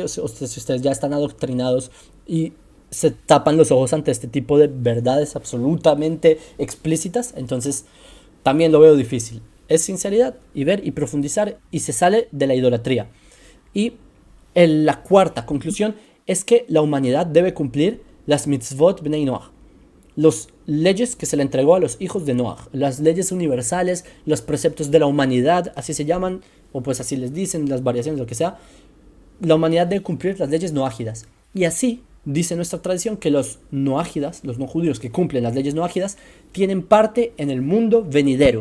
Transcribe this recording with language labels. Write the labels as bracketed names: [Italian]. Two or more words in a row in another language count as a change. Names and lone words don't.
[Spanish] Si ustedes ya están adoctrinados y se tapan los ojos ante este tipo de verdades absolutamente explícitas, entonces también lo veo difícil. Es sinceridad y ver y profundizar y se sale de la idolatría. Y la cuarta conclusión es que la humanidad debe cumplir las [Hebrew] מצוות בני נח, [Spanish] las leyes que se le entregó a los hijos de Noach, las leyes universales, los preceptos de la humanidad, así se llaman, o pues así les dicen, las variaciones, lo que sea. La humanidad debe cumplir las leyes noágidas. Y así dice nuestra tradición que los noágidas, los no judíos que cumplen las leyes noágidas, tienen parte en el mundo venidero.